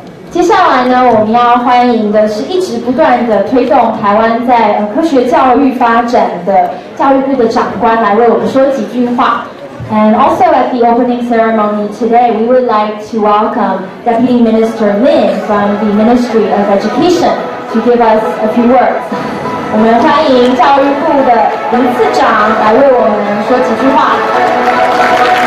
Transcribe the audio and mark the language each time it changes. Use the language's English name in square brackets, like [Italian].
[Chinese] 接下来呢，我们要欢迎的是一直不断的推动台湾在科学教育发展的教育部的长官来为我们说几句话。 [English] And also at the opening ceremony today, we would like to welcome Deputy Minister Lin from the Ministry of Education to give us a few words. [Chinese] 我们欢迎教育部的林次长来为我们说几句话。